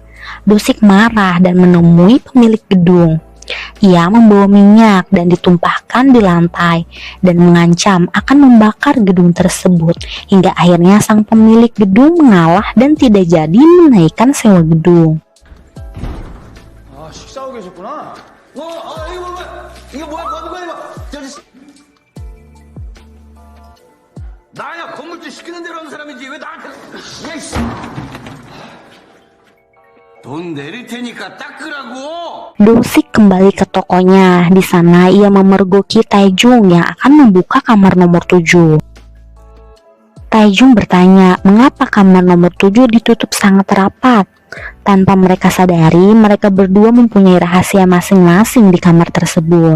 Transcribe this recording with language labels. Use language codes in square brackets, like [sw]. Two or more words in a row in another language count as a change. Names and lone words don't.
[id] Dosik marah dan menemui pemilik gedung. Ia membawa minyak dan ditumpahkan di lantai dan mengancam akan membakar gedung tersebut. Hingga akhirnya sang pemilik gedung mengalah dan tidak jadi menaikkan sewa gedung. [ko] 식사하고 계셨구나. 이거 뭐야? 뭐 하는 거야 이거? 저기 나야 건물주 시키는 대로 하는 사람이지 왜 나한테? 야이씨. 돈 내릴 테니까 닦으라고. [id] Dosik kembali ke tokonya. Di sana ia memergoki Taejung yang akan membuka kamar nomor 7. Taejung bertanya mengapa kamar nomor 7 ditutup sangat rapat. Tanpa mereka sadari, mereka berdua mempunyai rahasia masing-masing di kamar tersebut.